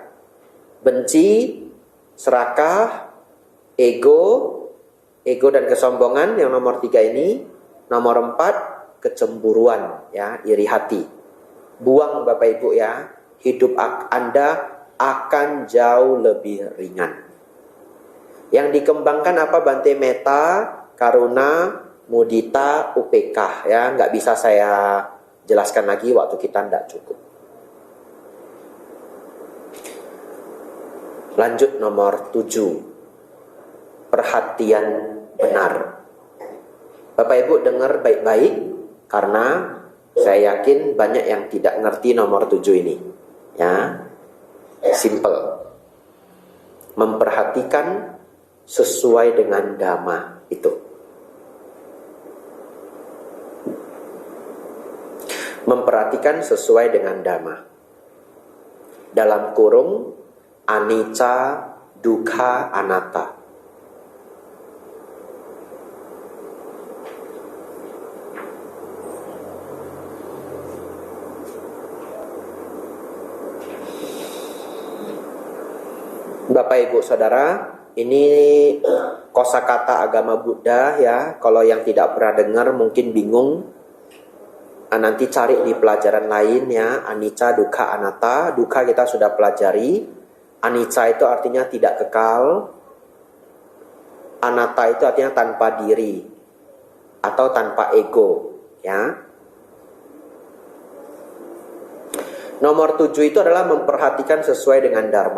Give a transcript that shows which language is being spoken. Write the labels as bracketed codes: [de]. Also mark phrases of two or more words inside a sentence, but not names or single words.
[id] Benci, serakah, ego dan kesombongan yang nomor 3 ini. Nomor 4, kecemburuan, ya, iri hati. Buang Bapak Ibu ya, hidup Anda akan jauh lebih ringan. Yang dikembangkan apa Bante? [pi] Meta, karuna, mudita, [id] UPK ya, nggak bisa saya jelaskan lagi, waktu kita tidak cukup. Lanjut nomor 7, perhatian benar. Bapak Ibu dengar baik-baik, karena saya yakin banyak yang tidak ngerti nomor 7 ini. Ya, simple. Memperhatikan sesuai dengan dhamma itu. Memperhatikan sesuai dengan dhamma. Dalam kurung [pi] anicca, dukkha, anatta. [id] Bapak Ibu Saudara, ini kosakata agama Buddha ya. Kalau yang tidak pernah dengar mungkin bingung. Nanti cari di pelajaran lain ya. [pi] Anicca, dukkha, anatta. [id] Dukkha kita sudah pelajari. Anicca itu artinya tidak kekal. Anatta itu artinya tanpa diri atau tanpa ego ya. Nomor 7 itu adalah memperhatikan sesuai dengan dharma.